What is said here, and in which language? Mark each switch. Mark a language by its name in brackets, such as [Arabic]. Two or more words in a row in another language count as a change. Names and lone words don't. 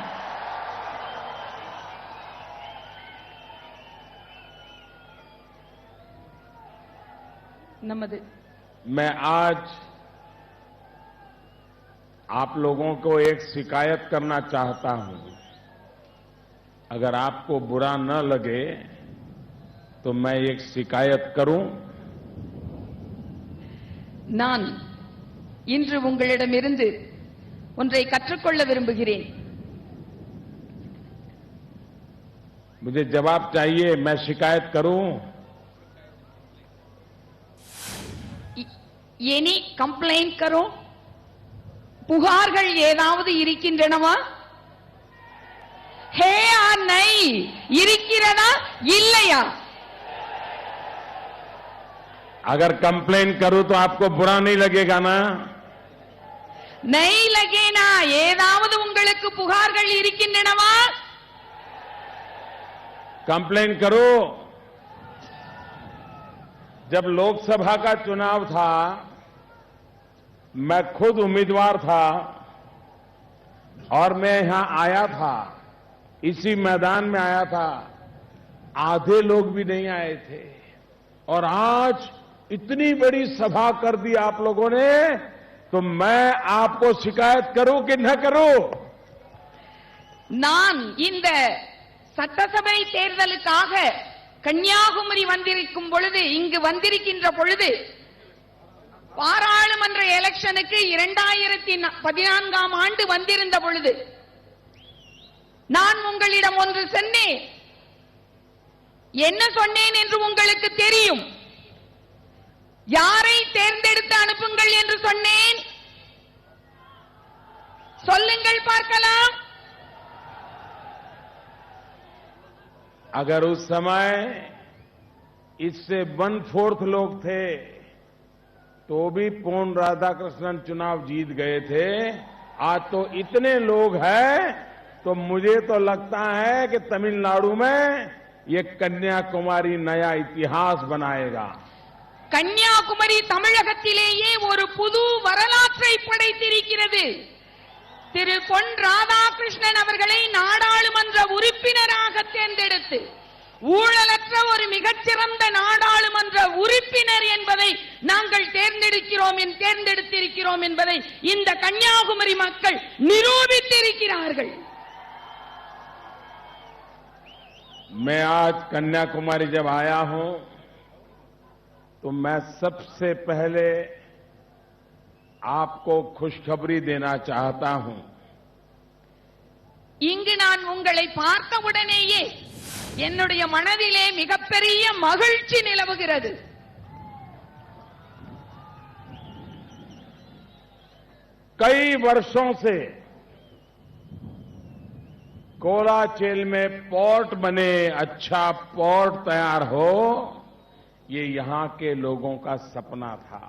[Hindi] मैं आज आप लोगों को एक शिकायत करना चाहता हूं। अगर आपको बुरा न लगे तो मैं एक शिकायत करूं। [Tamil] நான் இன்று உங்களிடமிருந்து ஒன்றை கற்றுக்கொள்ள விரும்புகிறேன். [Hindi] मुझे जवाब चाहिए, मैं शिकायत करूं? [English] any complaint करो? [Tamil] புகார்கள் ஏதாவது இருக்கின்றனவா? [Hindi] है या नहीं? [Tamil] இருக்கிறதா இல்லையா? [Hindi] अगर कंप्लेन करूं तो आपको बुरा नहीं लगेगा ना? नहीं लगेना. [Tamil] ஏதாவது உங்களுக்கு புகார்கள் இருக்கின்றனவா? [Hindi] कंप्लेन करो। जब लोकसभा का चुनाव था, मैं खुद उम्मीदवार था और मैं यहां आया था, इसी मैदान में आया था। आधे लोग भी नहीं आए थे और आज इतनी बड़ी सभा कर दी आप लोगों ने, तो मैं आपको शिकायत करूं कि न करूं? [Tamil] நான் இந்த சட்டசபை தேர்தலுக்காக கன்னியாகுமரி வந்திருக்கும் பொழுது, இங்கு வந்திருக்கின்ற பொழுது, பாராளுமன்ற எலெக்ஷனுக்கு 2014ஆம் ஆண்டு வந்திருந்த பொழுது நான் உங்களிடம் ஒன்று சொன்னேன். என்ன சொன்னேன் என்று உங்களுக்கு தெரியும். யாரை தேர்ந்தெடுத்து அனுப்புங்கள் என்று சொன்னேன்? சொல்லுங்கள் பார்க்கலாம். [Hindi] अगर उस समय इससे 1/4 लोग थे तो भी पोन राधाकृष्णन चुनाव जीत गए थे। आज तो इतने लोग हैं तो मुझे तो लगता है कि तमिलनाडु में ये कन्याकुमारी नया इतिहास बनाएगा। [Tamil] கன்னியாகுமரி தமிழகத்திலேயே ஒரு புது வரலாற்றை படைத்திருக்கிறது. திரு பொன் ராதாகிருஷ்ணன் அவர்களை நாடாளுமன்ற உறுப்பினராக தேர்ந்தெடுத்து ஊழலற்ற ஒரு மிகச்சிறந்த நாடாளுமன்ற உறுப்பினர் என்பதை நாங்கள் தேர்ந்தெடுத்திருக்கிறோம் என்பதை இந்த கன்னியாகுமரி மக்கள் நிரூபித்திருக்கிறார்கள். [Hindi] मैं आज कन्याकुमारी जब आया हूं तो मैं सबसे पहले आपको खुशखबरी देना चाहता हूं। [Tamil] இங்கு நான் உங்களை பார்த்தவுடனேயே என்னுடைய மனதிலே மிகப்பெரிய மகிழ்ச்சி நிலவுகிறது. [Hindi] कई वर्षों से कोलाचेल में पोर्ट बने, अच्छा पोर्ट तैयार हो, ये यहां के लोगों का सपना था।